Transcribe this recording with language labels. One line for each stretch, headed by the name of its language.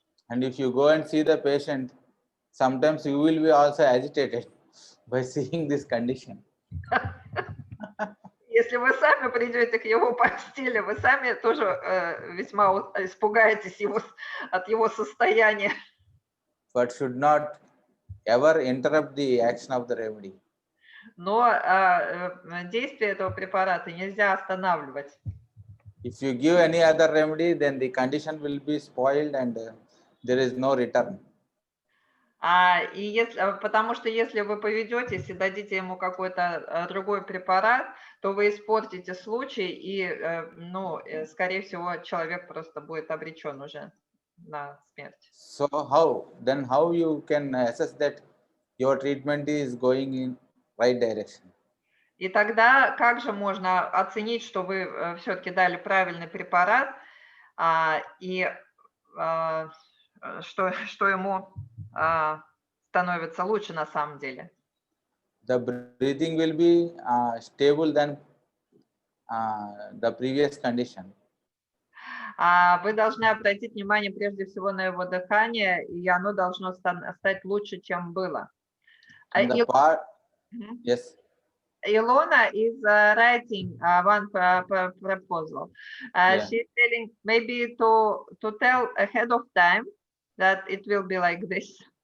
English: And if you go and see the patient, sometimes you will be also agitated by seeing this condition.
Russian: Если вы сами придете к его постели, вы сами тоже весьма испугаетесь от его состояния.
English: But should not ever interrupt the action of the remedy.
Russian: Но действие этого препарата нельзя останавливать.
English: If you give any other remedy, then the condition will be spoiled and there is no return.
Russian: Потому что если вы поведетесь и дадите ему какой-то другой препарат, то вы испортите случай, и, скорее всего, человек просто будет обречен уже на смерть.
English: So how you can assess that your treatment is going in right direction?
Russian: И тогда как же можно оценить, что вы все-таки дали правильный препарат, и что ему становится лучше на самом деле?
English: The breathing will be stable than the previous condition.
Russian: Вы должны обратить внимание прежде всего на его дыхание, и оно должно стать лучше, чем было.
English: Yes. Ilona is writing one proposal. Yeah. She's telling maybe to tell ahead of time that it will be like this.